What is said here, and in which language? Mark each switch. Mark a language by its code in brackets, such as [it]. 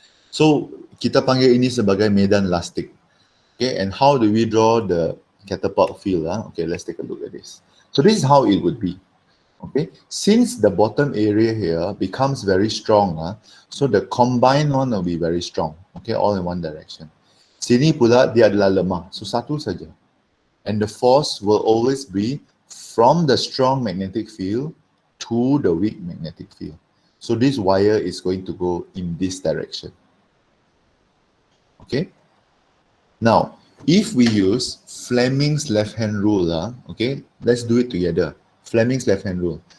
[ms] So kita panggil ini sebagai medan lastik. [en] Okay, and how do we draw the catapult field? Okay, let's take a look at this. So this is how it would be. Okay, since the bottom area here becomes very strong, so the combined one will be very strong. Okay, all in one direction. [ms] Sini pula dia adalah lemah, so satu saja. [en] And the force will always be from the strong magnetic field to the weak magnetic field. So this wire is going to go in this direction. Okay. Now, if we use Fleming's left-hand rule, okay, let's do it together. Fleming's left-hand rule.